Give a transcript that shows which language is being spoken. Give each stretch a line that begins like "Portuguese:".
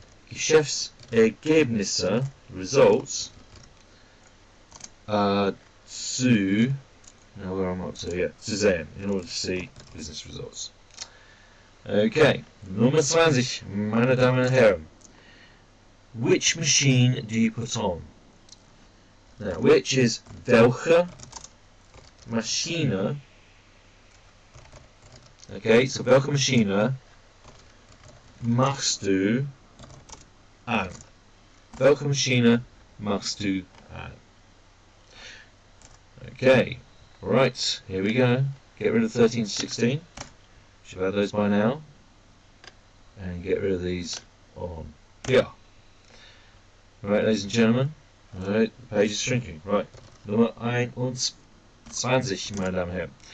English: Geschäftsergebnisse, results, now where am I up to? Yeah,
German: zu sehen,
English: in order to see business results.
German: Okay, Nummer 20, meine Damen und Herren.
English: Which machine do you put on? Now, which is
German: welche Maschine.
English: Okay, so
German: welche Maschine machst du an? Welche Maschine machst du an?
English: Okay, right, here we go. Get rid of 13 to 16. Should have had those by now. And get rid of these on here. Right, ladies and gentlemen. Alright, the page is shrinking.
German: Right, Nummer 21, meine Damen und Herren.